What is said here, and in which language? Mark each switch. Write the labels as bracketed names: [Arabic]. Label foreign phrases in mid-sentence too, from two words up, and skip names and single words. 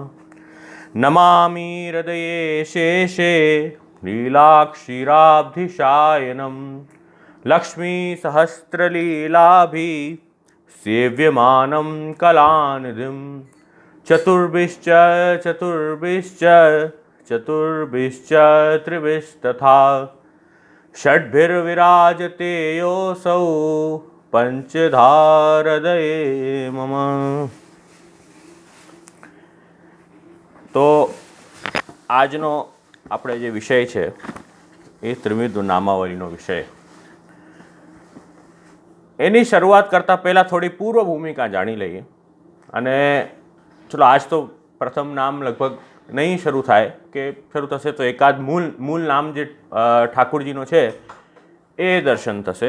[Sanskrit] नमामि हृदये शेषे लीलाक्षीराब्धिशायनं लक्ष्मीसहस्रलीलाभि सेव्यमानं कलानिधिं। चतुर्भिश्च चतुर्भिश्च त्रिभिस्तथा षड्भिर्विराजते योऽसौ पंचधारदये मम। [Gujarati] તો આજનો આપણે જે વિષય છે એ ત્રિવિધ નામાવલીનો વિષય. એની શરૂઆત કરતાં પહેલાં થોડી પૂર્વ ભૂમિકા જાણી લઈએ. અને ચલો આજ તો પ્રથમ નામ લગભગ નહીં શરૂ થાય કે શરૂ થશે તો એકાદ મૂળ નામ જે ઠાકુરજીનો છે એ દર્શન થશે.